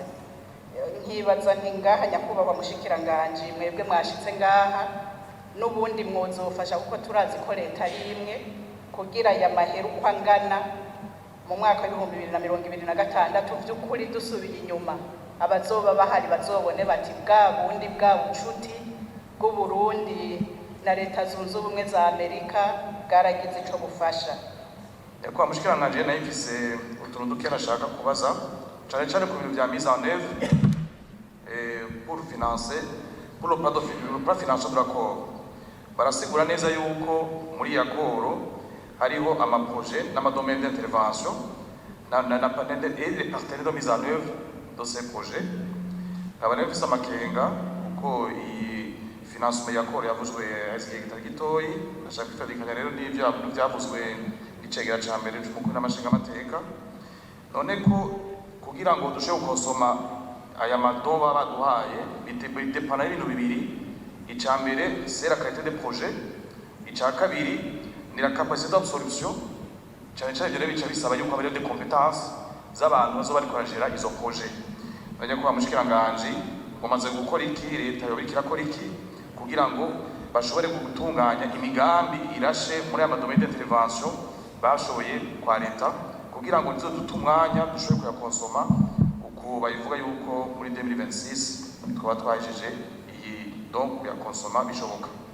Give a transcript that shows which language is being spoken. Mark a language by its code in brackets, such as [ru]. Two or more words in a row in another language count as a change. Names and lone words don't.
[rn] Nkibaza nti ngaha nyakubahwa mushikiranganje, mwebwe mwashitse ngaha n'ubundi mwozofasha kuko turazi ko leta ari imwe, kugira ya mahera uko angana mu mwaka wa 2026 vy'ukuri dusubiye inyuma, abazoba bahari bazobone bati bwa bundi bwa bucuti bw'u Burundi na leta zunze ubumwe za Amerika bwaragize ico bufasha. Kwa mushikiranganje nayifise utuntu duke nashaka kubaza. cyane cyane ku bintu bya [fr] mise en œuvre pour financer pour le plan financier de l'accord. [rn] Barasigura neza yuko muri yakoro hariho amaprojet n'amadomaine [fr] d'intervention et les partenaires de mise en œuvre de ces projets. [rn] Abana bafise amakenga kuko iyi financement yakoro yavuzwe hasigaye kitari gitoyi, ashaka kwifadikanya rero n'ivyo byavuzwe n'icegera ca mbere c'umukuru n'amashinga amateka. None ko kugira ngo dushobore gukonsoma aya madoba baduhaye bidepana y'ibintu bibiri. Icya mbere [fr] c'est la qualité des projets, [rn] icya kabiri ni [fr] la capacité d'absorption, [rn] cyane cyane rero bica bisaba yuko abari [fr] de compétences [rn] z'abantu bazo bari koragera izo projet. Bajya kwa mushikiranganje bamaze gukora iki, leta yo irakora iki kugira ngo bashobore gutunganya imigambi irashe muri aya madomaine d'intervention bashoboye kwa leta kugira ngo nizo dutumwanya dushobore kuyakonsoma uko bayivuga yuko muri 2026 twaba twajeje donc ya konsoma bishoboka.